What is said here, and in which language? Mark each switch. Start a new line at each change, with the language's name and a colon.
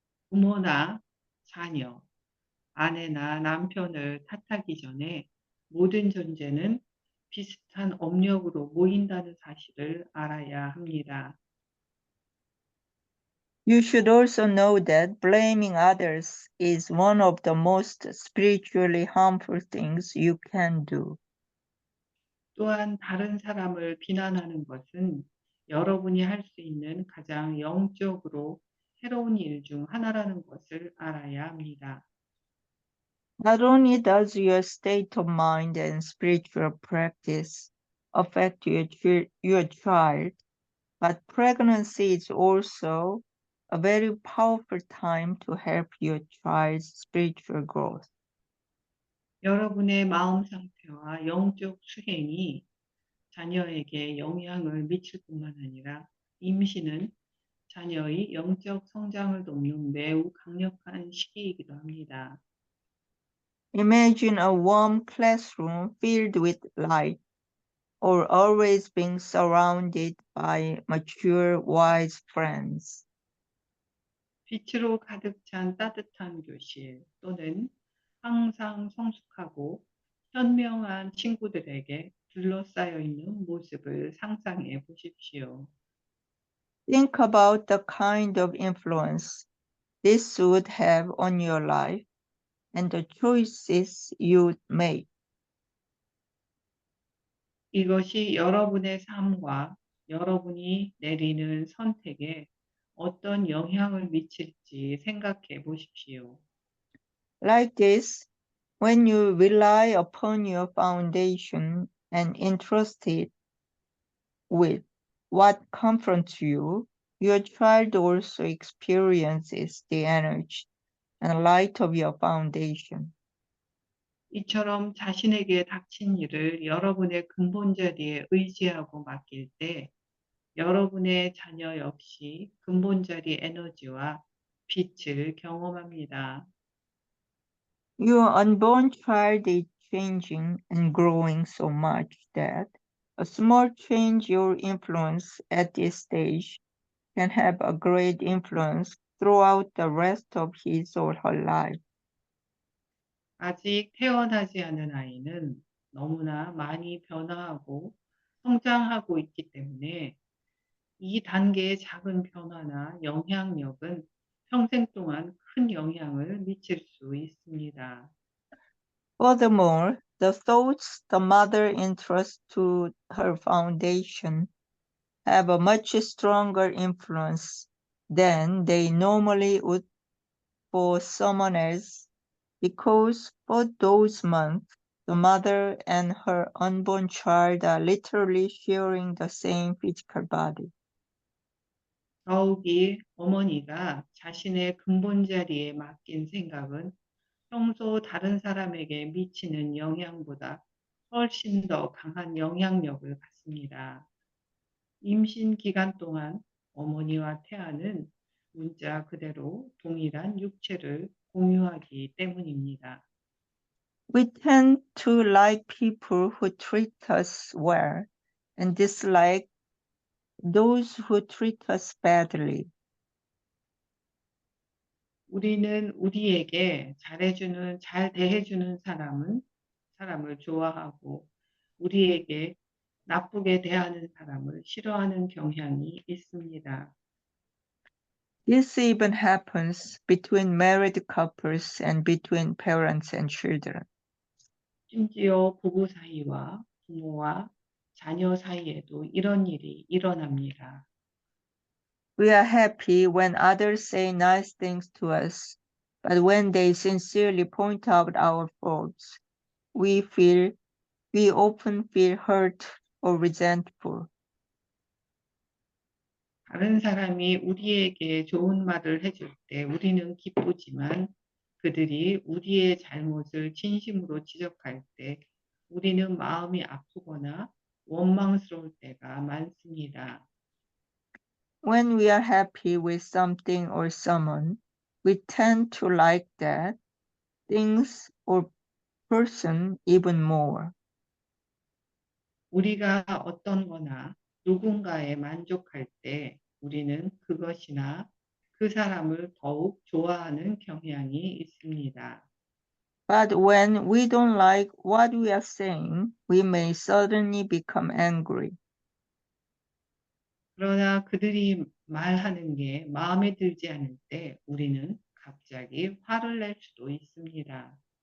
Korean: 부모나 자녀, 아내나 남편을 탓하기 전에 모든 존재는 비슷한 업력으로 모인다는 사실을 알아야 합니다.
English: You should also know that blaming others is one of the most spiritually harmful things you can do.
Korean: 또한 다른 사람을 비난하는 것은 여러분이 할 수 있는 가장 영적으로 해로운 일 중 하나라는 것을 알아야 합니다.
English: Not only does your state of mind and spiritual practice affect your child, but pregnancy is also a very powerful time to help your child's spiritual growth.
Korean: 여러분의 마음 상태와 영적 수행이 자녀에게 영향을 미칠 뿐만 아니라 임신은 자녀의 영적 성장을 돕는 매우 강력한 시기이기도 합니다.
English: Imagine a warm classroom filled with light, or always being surrounded by mature, wise friends.
Korean: 빛으로 가득 찬 따뜻한 교실 또는 항상 성숙하고 현명한 친구들에게 둘러싸여 있는 모습을 상상해 보십시오.
English: Think about the kind of influence this would have on your life and the choices you'd make.
Korean: 이것이 여러분의 삶과 여러분이 내리는 선택에 어떤 영향을 미칠지 생각해 보십시오.
English: Like this, when you rely upon your foundation and entrust it with what confronts you, your child also experiences the energy and light of your foundation.
Korean: 이처럼 자신에게 닥친 일을 여러분의 근본 자리에 의지하고 맡길 때 여러분의 자녀 역시 근본 자리 에너지와 빛을 경험합니다.
English: Your unborn child is changing and growing so much that a small change your influence at this stage can have a great influence throughout the rest of his or her life.
Korean: 아직 태어나지 않은 아이는 너무나 많이 변화하고 성장하고 있기 때문에 이 단계의 작은 변화나 영향력은 평생 동안 큰 영향을 미칠 수 있습니다.
English: Furthermore, the thoughts the mother entrusts to her foundation have a much stronger influence than they normally would for someone else, because for those months, the mother and her unborn child are literally sharing the same physical body.
Korean: 더욱이 어머니가 자신의 근본 자리에 맡긴 생각은 평소 다른 사람에게 미치는 영향보다 훨씬 더 강한 영향력을 갖습니다. 임신 기간 동안 어머니와 태아는 문자 그대로 동일한 육체를 공유하기 때문입니다.
English: We tend to like people who treat us well and dislike those who treat us badly.
Korean: 우리는 우리에게 잘 대해주는 사람을 좋아하고 우리에게 나쁘게 대하는 사람을 싫어하는 경향이 있습니다.
English: This even happens between married couples and between parents and children.
Korean: 심지어 부부 사이와 부모와 자녀 사이에도 이런 일이 일어납니다.
English: We are happy when others say nice things to us, but when they sincerely point out our faults, we often feel hurt or resentful.
Korean: 다른 사람이 우리에게 좋은 말을 해줄 때 우리는 기쁘지만 그들이 우리의 잘못을 진심으로 지적할 때 우리는 마음이 아프거나 원망스러울 때가 많습니다.
English: When we are happy with something or someone, we tend to like that things or person even more.
Korean: 우리가 어떤 거나 누군가에 만족할 때 우리는 그것이나 그 사람을 더욱 좋아하는 경향이 있습니다.
English: But when we don't like what we are saying, we may suddenly become angry.
Korean: 그러나 그들이 말하는 게 마음에 들지 않을 때 우리는 갑자기 화를 낼 수도 있습니다.